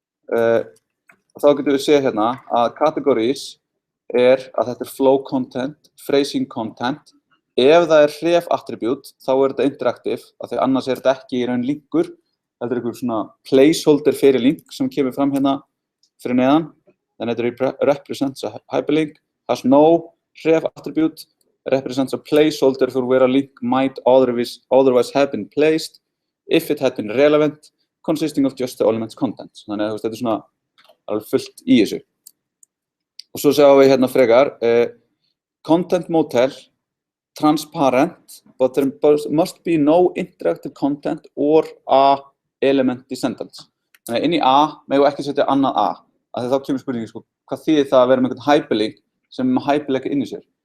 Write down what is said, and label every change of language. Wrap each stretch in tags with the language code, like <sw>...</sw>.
<is>Þá getum við séð hérna að categories að þetta flow content, phrasing content. Ef það href attribute, þá þetta interactive, af því annars þetta ekki í raun linkur. Þetta einhver svona placeholder fyrir link sem kemur fram hérna fyrir neðan. Þannig þetta</is> <en>represents a hyperlink, has no href attribute, represents a placeholder for where a link might otherwise have been placed if it had been relevant, consisting of just the element's content.</en> <is>Þannig að þetta svona alveg fullt í þessu. Og svo sjáum við hérna frekar,</is> <en>content model, transparent, but there must be no interactive content or A element descendants.</en> <is>Þannig inn í A megum við ekki setja annað A. Af því þá kemur spurningi, hvað þýðir það að vera með einhvern hyperlink sem hyperlinka inn í sér?</is>